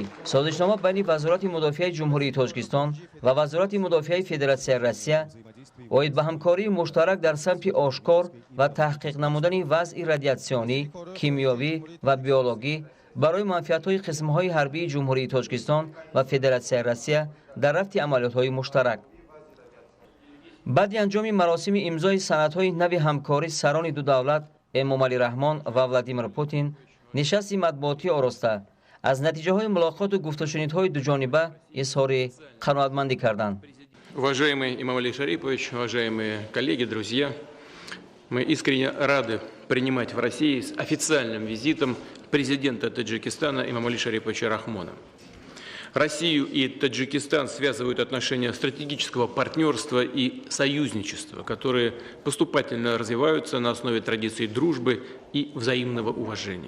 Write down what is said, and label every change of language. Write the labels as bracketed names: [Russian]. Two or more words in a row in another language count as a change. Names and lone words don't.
[Tajik] созишнома байни вазорати мудофиаи ҷумҳурии Тоҷикистон ва вазорати мудофиаи Федератсияи Россия оид ба ҳамкории муштарак дар самти ошкор ва таҳқиқ намудани вазъи радиатсионӣ, кимиёвӣ ва биологӣ барои манфиатҳои қисмҳои ҳарбии ҷумҳурии Тоҷикистон ва Федератсияи Россия дар рафти амалиётҳои муштарак. баъди анҷоми маросими имзои санадҳои нави ҳамкорӣ сарони ду давлат Эмомалӣ Раҳмон ва Владимир Путин нишасти матбуотӣ ороста аз натиҷаҳои мулоқоту гуфтушунидҳои дуҷониба изҳори қаноатмандӣ карданд. [Russian] Уважаемый Эмомали Шарипович, уважаемые коллеги, друзья, мы искренне рады принимать в России с официальным визитом президента Таджикистана Эмомали Шариповича Рахмона. Россию и Таджикистан связывают отношения стратегического партнерства и союзничества, которые поступательно развиваются на основе традиций дружбы и взаимного уважения.